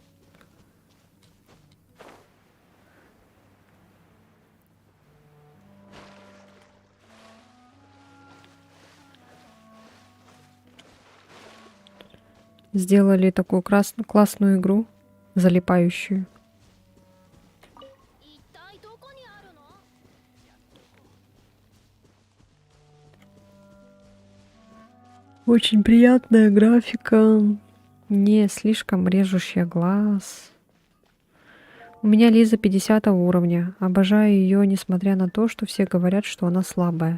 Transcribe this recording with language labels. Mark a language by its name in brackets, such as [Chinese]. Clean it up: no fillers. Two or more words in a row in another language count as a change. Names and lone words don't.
[Russian] Сделали такую классную игру, залипающую. [Japanese] 一体どこにあるの？ [Russian] Очень приятная графика, не слишком режущая глаз. У меня Лиза 50 уровня. Обожаю ее, несмотря на то, что все говорят, что она слабая.